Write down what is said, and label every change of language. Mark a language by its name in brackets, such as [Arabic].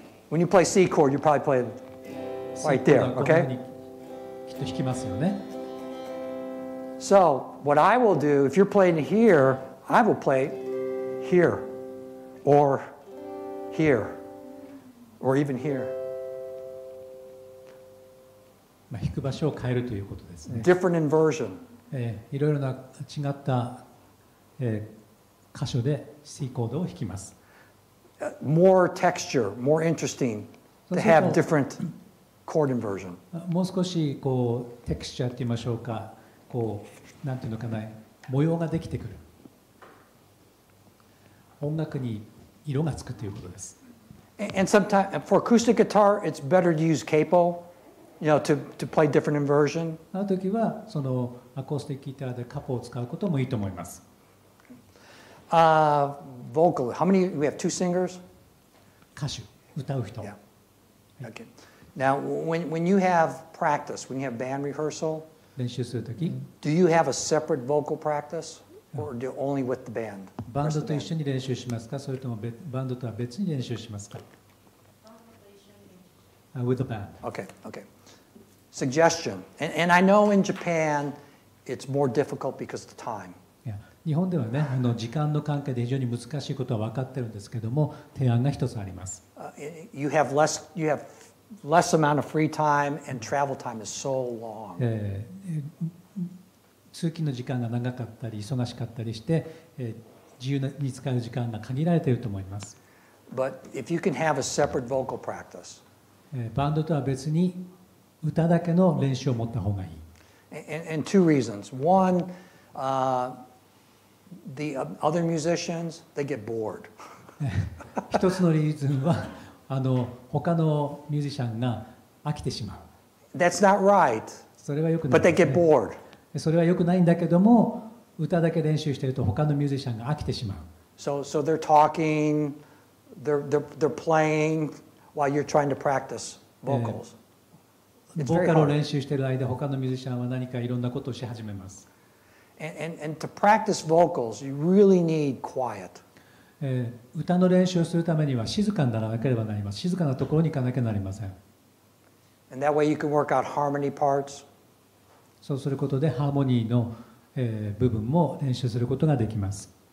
[English] When you play C chord, you probably play it right there, okay? [Japanese] きっと弾きますよね。 [English] So what I will do, if you're playing here, I will play here, or here, or even here. [Japanese] 弾く場所を変えるということですね。 [English] Different inversion. [Japanese] いろいろな違った、箇所で C コードを弾きます。 [English] More texture, more interesting to have different chord inversion. [Japanese] もう少しこうテクスチャーって言いましょうか、こうなんていうのかな、模様ができてくる。音楽に色がつくということです。 [English] And sometimes for acoustic guitar, it's better to use capo, to play different inversion. [Japanese] あの時はそのアコースティックギターでカポを使うこともいいと思います。 [English] Vocal. How many? We have 2 singers. [Japanese] 歌手、歌う人。 [English] Yeah. Okay. Now, when you have practice, when you have band rehearsal, [Japanese] 練習するとき、 [English] do you have a separate vocal practice, or do only with the band? [Japanese] バンドと一緒に練習しますか、それともバンドとは別に練習しますか。 [English] With the band. Okay. Okay. Suggestion. And I know in Japan, it's more difficult because of the time. [Japanese] 日本ではね、時間の関係で非常に難しいことは分かってるんですけども、提案が一つあります。 [English] You have less amount of free time, and travel time is so long. [Japanese] 通勤の時間が長かったり忙しかったりして、自由に使う時間が限られていると思います。 [English] But if you can have a separate vocal practice, [Japanese] バンドとは別に歌だけの練習を持った方がいい。 [English] and 2 reasons. One, the other musicians, they get bored. [Japanese] 一つのリーズンは他のミュージシャンが飽きてしまう。 [English] That's not right. [Japanese] それは良くない [English] But they [Japanese] です [English] get [Japanese] ね。 [English] bored. [Japanese] それは良くないんだけども、歌だけ練習していると他のミュージシャンが飽きてしまう。 [English] So they're talking, they're playing while you're trying to practice vocals. [Japanese] ボーカルを練習している間、他のミュージシャンは何かいろんなことをし始めます。 [English] And to practice vocals, you really need quiet. [Japanese] 歌の練習をするためには静かにならなければなります。静かなところに行かなきゃなりません。 [English] And that way you can work out harmony parts. [Japanese] そうすることでハーモニーの、部分も練習することができます。